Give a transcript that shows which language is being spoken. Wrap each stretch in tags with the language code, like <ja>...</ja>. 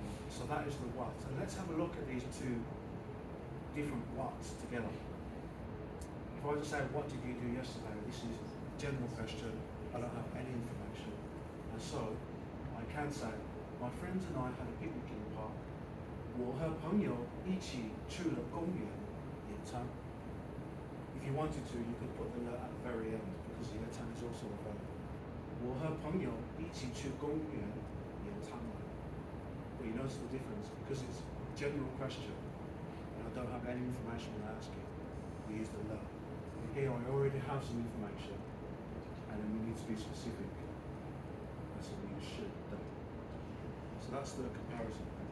<en>So that is the what. And let's have a look at these two different whats together. If I just say, what did you do yesterday? This is a general question. I don't have any information. And so I can say, my friends and I had a picnic in the park.</en> <zh>我和朋友一起去了公园野餐.</zh> <en>If you wanted to, you could put the le at the very end because野餐 is also a verb.</en> <zh>我和朋友一起去公园野餐了.</zh> <en>But you notice the difference because it's a general question and I don't have any information when I ask it. We use the le. Here I already have some information and then we need to be specific. And so we use should. So that's the comparison.</en>